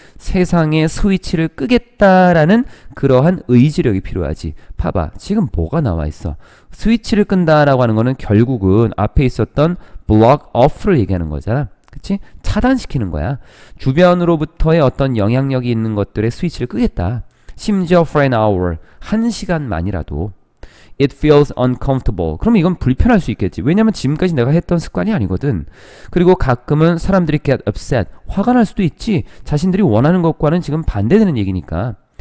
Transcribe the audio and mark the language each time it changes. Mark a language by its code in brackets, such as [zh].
[ko] 세상의 스위치를 끄겠다라는 그러한 의지력이 필요하지. 봐봐. 지금 뭐가 나와 있어? 스위치를 끈다라고 하는 거는 결국은 앞에 있었던 block off를 얘기하는 거잖아. 그치? 차단시키는 거야. 주변으로부터의 어떤 영향력이 있는 것들의 스위치를 끄겠다. 심지어 [en] for an hour. [ko] 1시간만이라도. [en] It feels uncomfortable. [ko] 그럼 이건 불편할 수 있겠지. 왜냐면 지금까지 내가 했던 습관이 아니거든. 그리고 가끔은 사람들이 [en] get upset. [ko] 화가 날 수도 있지. 자신들이 원하는 것과는 지금 반대되는 얘기니까.